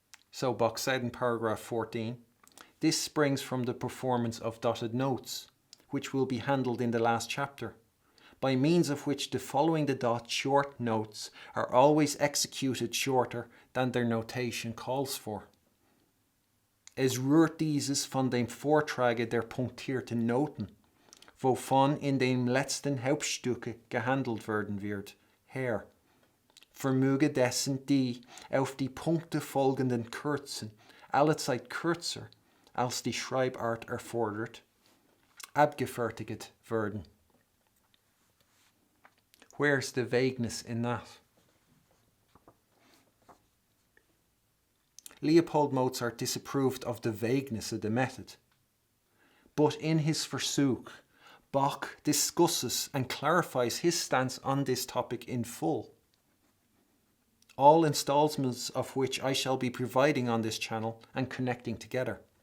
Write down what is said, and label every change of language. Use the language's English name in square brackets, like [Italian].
[English] So Bach said in paragraph 14, this springs from the performance of dotted notes, which will be handled in the last chapter, by means of which the following the dot short notes are always executed shorter than their notation calls for. [German] Es rührt dieses von dem Vortrage der punktierten Noten, wovon in den letzten Hauptstücke gehandelt werden wird, her. Vermöge dessen, die auf die Punkte folgenden kürzen, allezeit kürzer als die Schreibart erfordert, abgefertigt werden. [English] Where's the vagueness in that? Leopold Mozart disapproved of the vagueness of the method, but in his Versuch, Bach discusses and clarifies his stance on this topic in full, all installments of which I shall be providing on this channel and connecting together.